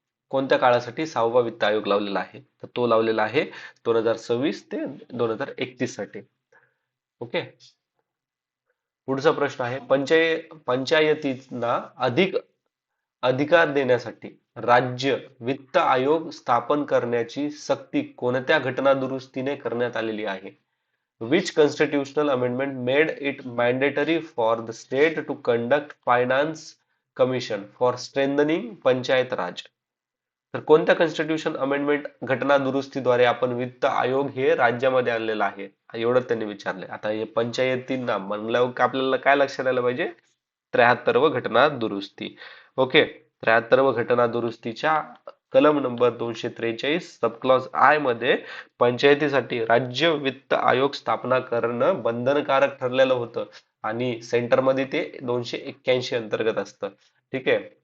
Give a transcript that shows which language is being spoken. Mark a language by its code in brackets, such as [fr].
[mr] कोणत्या काळासाठी 6वा वित्त आयोग लावलेला आहे? तर तो लावलेला आहे 2026 ते 2031 साठी. ओके. पुढचा प्रश्न आहे, पंचायतींना अधिक अधिकार देण्यासाठी राज्य वित्त आयोग स्थापन करण्याची सक्ती कोणत्या घटनादुरुस्तीने करण्यात आलेली आहे? [en] Which constitutional amendment made it mandatory for the state to conduct finance commission for strengthening panchayat raj? [mr] तर कोणत्या कॉन्स्टिट्यूशन अमेंडमेंट घटना दुरुस्तीद्वारे आपण वित्त आयोग हे राज्यामध्ये आणलेलं आहे एवढं त्यांनी विचारले. आता हे पंचायतींना म्हणल्यावर आपल्याला काय लक्षात आलं पाहिजे? 73 घटना दुरुस्ती. ओके, 73 घटना दुरुस्तीच्या कलम नंबर 243 सब क्लॉज आय मध्ये पंचायतीसाठी राज्य वित्त आयोग स्थापना करणं बंधनकारक ठरलेलं होतं आणि सेंटरमध्ये ते 281 अंतर्गत असतं. ठीक आहे.